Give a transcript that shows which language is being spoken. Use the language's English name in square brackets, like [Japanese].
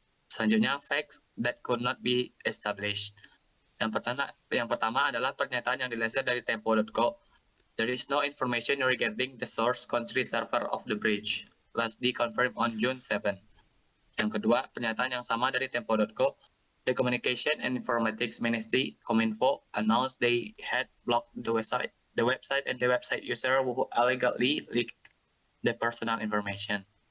[English] Selanjutnya, facts that could not be established. [Indonesian] Yang pertama adalah pernyataan yang dilansir dari Tempo.co. [English] There is no information regarding the source country server of the bridge. Lastly confirmed on June 7. [Indonesian] Yang kedua, pernyataan yang sama dari Tempo.co. [English] The Communication and Informatics Ministry, Kominfo, announced they had blocked the website and the website user who illegally leaked the personal information.